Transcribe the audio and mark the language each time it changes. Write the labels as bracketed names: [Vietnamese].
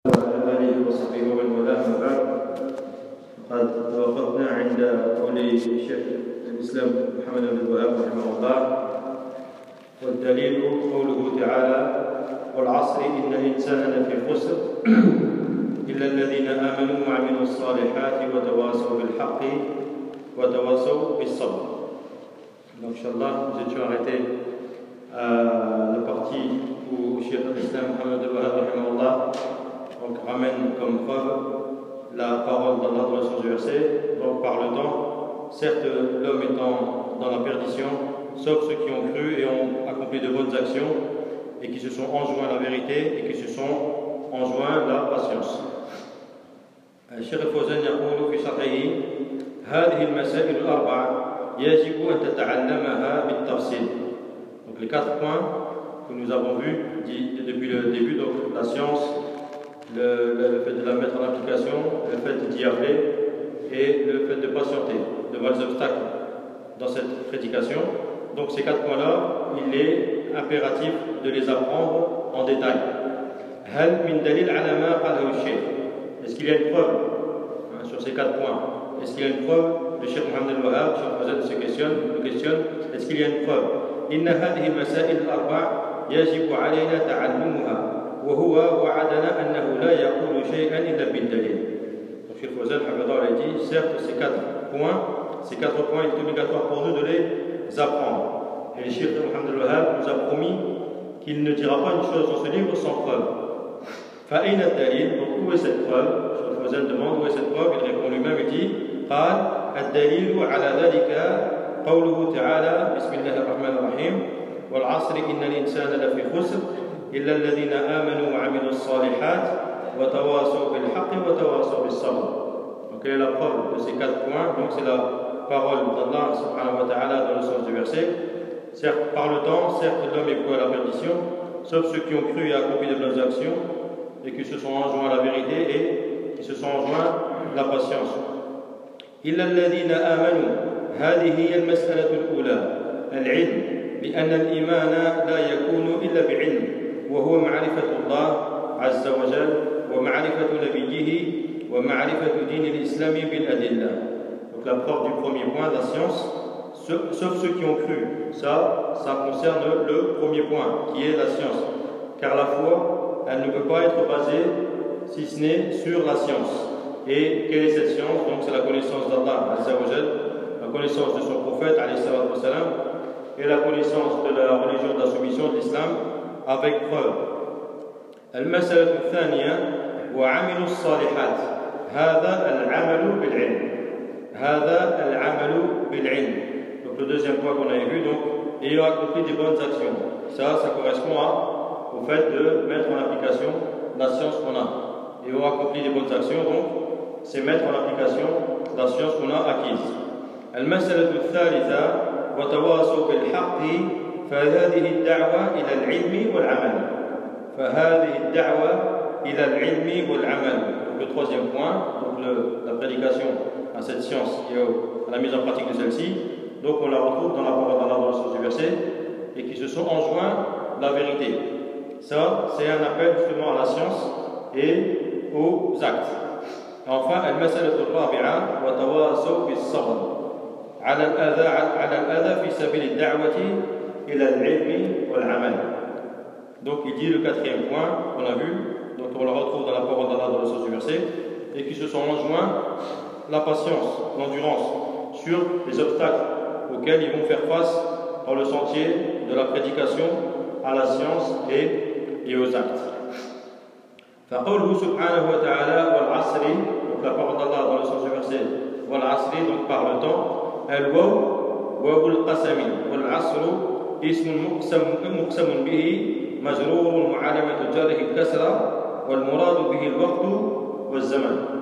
[Arabic] هذه الوصفه والملام بعد قد توقفنا عند قول الشيخ الاسلام محمد بن وهاب رحمه الله، والدليل قوله تعالى: والعصر ان الانسان لفي خسر الا الذين امنوا وعملوا الصالحات وتواصوا بالحق وتواصوا بالصبر. [French] Donc, inshallah, nous étions arrêtés à la partie où Cheikh al-Islam Muhammad al-Wahhab rahimahullah ramène comme preuve la parole d'Allah dans le sens du verset. Donc, parle-t-on, certes, l'homme étant dans la perdition, sauf ceux qui ont cru et ont accompli de bonnes actions, et qui se sont enjoints à la vérité, et qui se sont enjoints à la patience. [Arabic] Cheikh al-Fawzan yaqulu fi sharhihi: هذه المسائل الأربع يجب أن تتعلمها بالتفصيل. [French] Donc les quatre points que nous avons vus depuis le début, donc la science, le fait de la mettre en application, le fait d'y arriver et le fait de patienter devant les obstacles dans cette prédication. Donc ces quatre points-là, il est impératif de les apprendre en détail. [Arabic] هل من دليل على ما قاله الشيخ؟ [French] Est-ce qu'il y a une preuve sur ces quatre points? Est-ce qu'il y a une preuve? Le Cheikh Mohamed al-Wahhab, Cheikh Fawzan, se questionne, est-ce qu'il y a une preuve? [Arabic] إن هذه المسائل الأربع يجب علينا تعلمها وهو وعدنا أنه لا يقول شيئا إلا بالدليل. [French] Donc Cheikh Fawzan al-Hafidhah a dit, certes ces quatre points, il est obligatoire pour nous de les apprendre. Et le Cheikh Mohamed al-Wahhab nous a promis qu'il ne dira pas une chose dans ce livre sans preuve. [Arabic] فأين الدليل؟ [French] Donc où est cette preuve? Fawzan demande où est cette preuve. Il répond lui-même et dit: [Arabic] قال الدليل على ذلك قوله تعالى بسم الله الرحمن الرحيم والعصر إن الإنسان لفي خسر إلا الذين آمنوا وعملوا الصالحات وتواصوا بالحق وتواصوا بالصبر. [French] Donc il y a la preuve de ces quatre points. Donc c'est la parole d'Allah subhanahu wa ta'ala dans le sens du verset: certes, par le temps, certes l'homme est voué à la perdition, sauf ceux qui ont cru et accompli de bonnes actions, et qui se sont enjoints à la vérité, et qui se sont enjoints à la patience. [Arabic] إلا الذين آمنوا هذه هي المسألة الأولى العلم لأن الإيمان لا يكون إلا بعلم وهو معرفة الله عز وجل ومعرفة نبيه ومعرفة دين الإسلام بالأدلة. [French] Donc la preuve du premier point, la science, sauf ceux qui ont cru. Ça concerne le premier point qui est la science. Car la foi, elle ne peut pas être basée si ce n'est sur la science. Et quelle est cette science? Donc c'est la connaissance d'Allah Azza wa Jal, la connaissance de son prophète alayhi salatu wasalam, et la connaissance de la religion de la soumission de l'islam avec preuve. [Arabic] المسألة الثانية وعمل الصالحات هذا العمل بالعلم هذا العمل بالعلم. [French] Donc le deuxième point qu'on avait vu, donc ayant accompli des bonnes actions, ça correspond au fait de mettre en application la science qu'on a. Et ayant accompli des bonnes actions, donc c'est mettre en application la science qu'on a acquise. [Arabic] المسألة الثالثة وتواصوا بالحق فهذه الدعوة إلى العلم والعمل فهذه الدعوة إلى العلم والعمل. [French] Le troisième point, donc la prédication à cette science et à la mise en pratique de celle-ci, donc on la retrouve dans la parole d'Allah dans le sens du verset, et qui se sont enjoints la vérité. Ça, c'est un appel justement à la science et aux actes. [Arabic] Enfin, المسألة الرابعة وتواصوا بالصبر على الأذى في سبيل الدعوة إلى العلم والعمل. [French] Donc il dit le quatrième point qu'on a vu, donc on le retrouve dans la parole d'Allah dans le sens du verset, et qui se sont enjoints la patience, l'endurance sur les obstacles auxquels ils vont faire face dans le sentier de la prédication à la science et aux actes. [Arabic] فقوله سبحانه وتعالى والعصر. [French] Donc la parole d'Allah dans le sens du verset والعصر, donc par le temps. [Arabic] الواو واو القسم والعصر اسم مقسم به مجرور معلمة جاره الكسرة والمراد به الوقت والزمن.